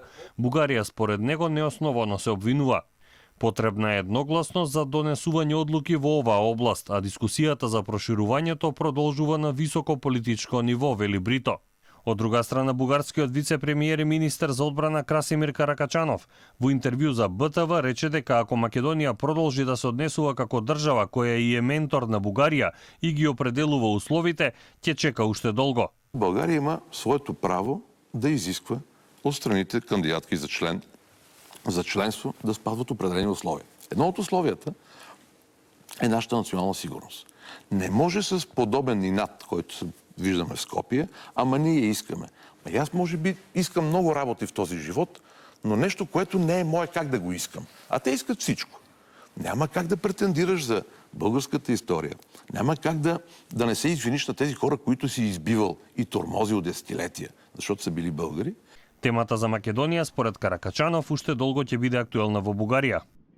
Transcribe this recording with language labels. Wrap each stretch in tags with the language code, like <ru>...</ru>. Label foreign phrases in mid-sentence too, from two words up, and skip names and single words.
<mk>Бугарија според него неосновано се обвинува. Потребна е едногласност за донесување одлуки во оваа област, а дискусијата за проширувањето продолжува на високо политичко ниво, вели Брито. Од друга страна, бугарскиот вице-премиер и министер за одбрана Красимир Каракачанов во интервју за БТВ рече дека ако Македонија продолжи да се однесува како држава која и е ментор на Бугарија и ги определува условите, ќе чека уште долго.</mk> <bg>България има своето право да изисква от страните кандидатки за членство да спазват определени условия. Едно от условията е нашата национална сигурност. Не може с подобен инат, който виждаме в Скопие, ама ние искаме. И аз може би искам много работи в този живот, но нещо, което не е мое, как да го искам. А те искат всичко. Няма как да претендираш за българската история. Няма как да не се извиниш на тези хора, които си избивал и тормозил десетилетия, защото са били българи.</bg> <mk>Темата за Македонија, според Каракачанов, уште долго ќе биде актуелна во Бугарија.</mk>